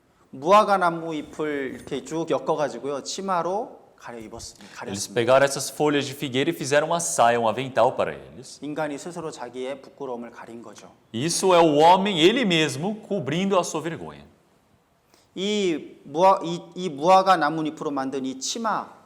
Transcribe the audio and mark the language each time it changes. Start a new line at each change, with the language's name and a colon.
Korean: 무화과 나무 잎을 이렇게 쭉 엮어가지고요, 치마로 가려 입었습니다.
Portuguese: Eles pegaram essas folhas de figueira e fizeram uma saia, um avental para eles.
Korean: 인간이 스스로 자기의 부끄러움을 가린 거죠.
Portuguese: Isso é o homem, ele mesmo, cobrindo a sua vergonha.
Korean: 이 무화과 나뭇잎으로 만든 이 치마,